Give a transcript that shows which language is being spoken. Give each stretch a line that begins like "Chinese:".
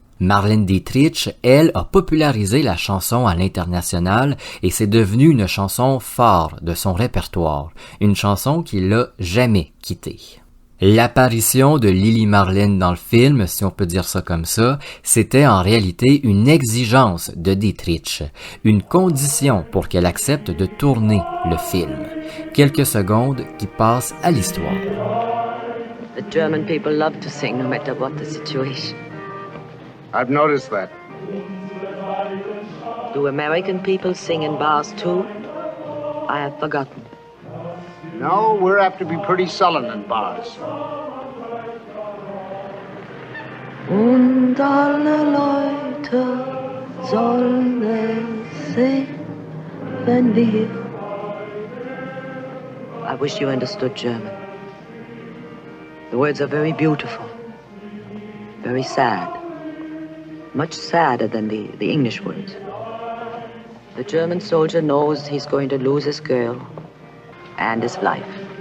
French: Marlène Dietrich, elle, a popularisé la chanson à l'international et c'est devenu une chanson phare de son répertoire, une chanson qui l'a jamais quittée. L'apparition de Lili Marlène dans le film, si on peut dire ça comme ça, c'était en réalité une exigence de Dietrich, une condition pour qu'elle accepte de tourner le film. Quelques secondes qui passent à l'histoire.
English: The German people love to sing no matter what the situation. I've noticed that. Do American people sing in bars too? I have forgotten. No, we're apt to be pretty sullen in bars.
German: Und alle Leute sollen es sehen, wenn wir...
English: I wish you understood German. The words are very beautiful, very sad, much sadder than the English words. The German soldier knows he's going to lose his girl and his life.